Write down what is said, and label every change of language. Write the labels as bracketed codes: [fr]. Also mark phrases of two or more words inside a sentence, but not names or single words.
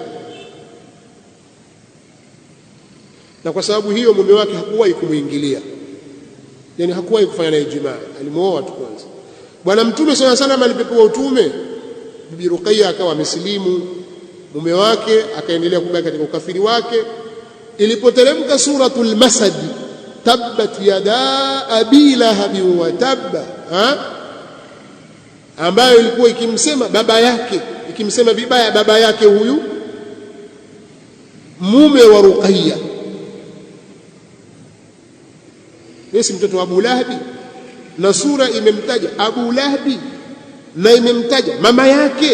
[sw] Na kwa sababu hiyo mume wake hakuwahi kumuingilia, yani hakuwahi kufanya naye jimaa, alimuoa tu kwanza. Bwana Mtume [ar] صلى الله عليه وسلم [sw] alipopewa utume, Bibi Ruqayya akawa amesilimu, mume wake akaendelea kubaki katika ukafiri wake. [ar] Ilipoteremka suratul Masad, تبت يدا أبي لهب وتب, [sw] ambayo ilikuwa ikimsema baba yake, ikimsema vibaya baba yake huyu mume wa Ruqayya. Yesi mtoto wa Abu Lahabi, na sura imemtaja Abu Lahabi na imemtaja mama yake.